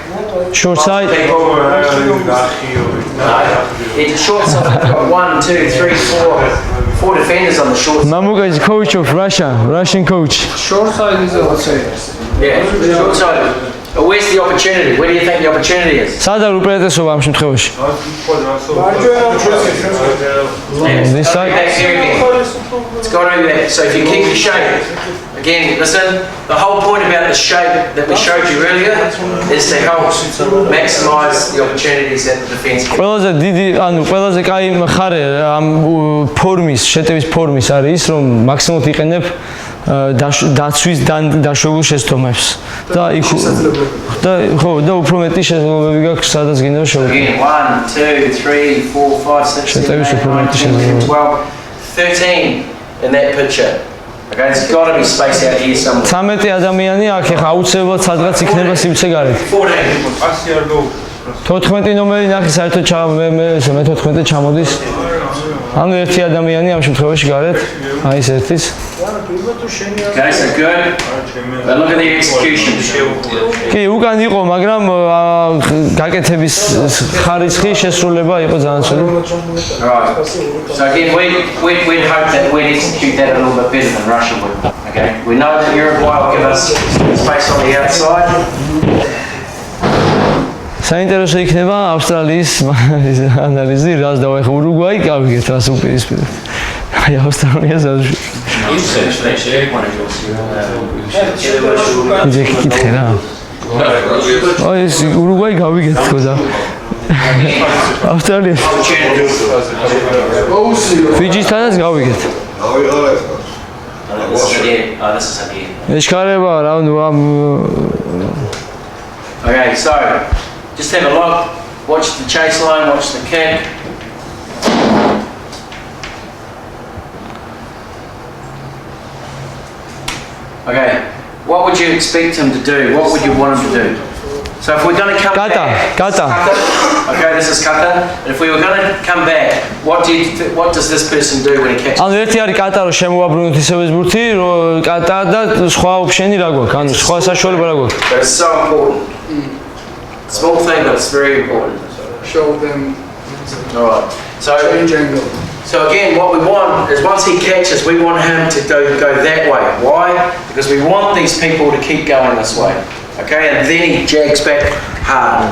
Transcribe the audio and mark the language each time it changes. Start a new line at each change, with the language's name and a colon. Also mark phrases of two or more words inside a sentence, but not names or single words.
English: Short side. It's short side. We've got 1, 2, 3, 4 defenders on the short side. Mamuka is coach of Russia, Russian coach. Short side is outsiders. Yeah, short side. But where's the opportunity? Where do you think the opportunity is?
Georgian: სადა უპირატესობა ამ შემთხვევაში?
English: This side. It's got to be there. So if you keep your shape, again, listen, the whole point about the shape that we showed you earlier is to help maximize the opportunities that the defense gives.
Georgian: ყველაზე დიდი, ანუ ყველაზე კაი მხარე ამ ფორმის, შეტევის ფორმის არის ის, რომ მაქსიმალურად იყენებ დაცვის დაშვებულ შეცდომებს. და იქ და ხო, და უფრო მეტი შესაძლებლობები გაქვს სადაც გინდა შევიდე.
English: 1, 2, 3, 4, 5, 6, 7, 8, 9, 10, 12, 13 in that picture. Okay, it's got to be spaced out here somewhere.
Georgian: 13 ადამიანი აქ ეხა აუცილებლად სადღაც იქნება სივრცე გარეთ. 14 ნომერი ნახე საერთოდ მე 14 ჩამოდის. ანუ ერთი ადამიანი ამ შემთხვევაში გარეთ, აი ეს ერთის.
English: Okay, so good. But look at the execution.
Georgian: კი, უკან იყო, მაგრამ გაკეთების ხარისხი შესრულება იყო ძალიან ცუდი.
English: Right. So again, we'd hope that we'd execute that a little bit better than Russia would. Okay. We know that Uruguay will give us space on the outside.
Georgian: საინტერესო იქნება ავსტრალიის ანალიზი, რას დავაეხო ურუგვაი, გავიგეთ რას უპირისპირებთ. აი ავსტრალიას ისე კითხე რა. აი ეს ურუგვაი გავიგეთ თქო და ავსტრალია ფიჯისთანაც გავიგეთ. ეშქარება რა ამ
English: Okay, so just have a look, watch the chase line, watch the kick. Okay, what would you expect him to do? What would you want him to do? So if we're going to come back, okay, this is kata. If we were going to come back, what does this person do when he catches?
Georgian: ანუ ერთი არის კატა რომ შემოვაბრუნოთ ისევ ეს ბურთი, რომ კატა და სხვა ოფშენი რა გვაქვს? ანუ სხვა საშუალება რა გვაქვს?
English: It's so important. Small thing, but it's very important. Show them. All right. Change angle. So again, what we want is once he catches, we want him to go that way. Why? Because we want these people to keep going this way. Okay, and then he jags back hard.